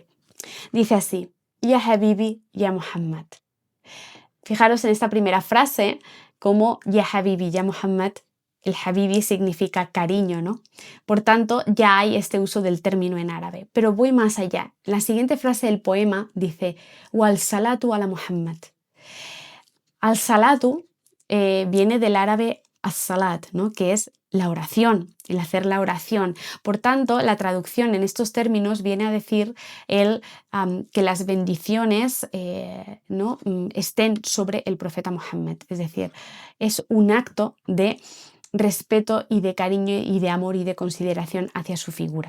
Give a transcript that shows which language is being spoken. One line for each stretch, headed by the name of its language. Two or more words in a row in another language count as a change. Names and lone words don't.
Spanish: Dice así:
Arabic: يا حبيبي يا محمد.
Spanish: Fijaros en esta primera frase como
Arabic: يا حبيبي يا محمد.
Spanish: El Habibi significa cariño, ¿no? Por tanto, ya hay este uso del término en árabe. Pero voy más allá. La siguiente frase del poema dice
Arabic: والصلاة على محمد.
Spanish: Al-salatu viene del árabe as-salat, ¿no? Que es la oración, el hacer la oración. Por tanto, la traducción en estos términos viene a decir que las bendiciones ¿no? estén sobre el profeta Muhammad. Es decir, es un acto de respeto y de cariño y de amor y de consideración hacia su figura.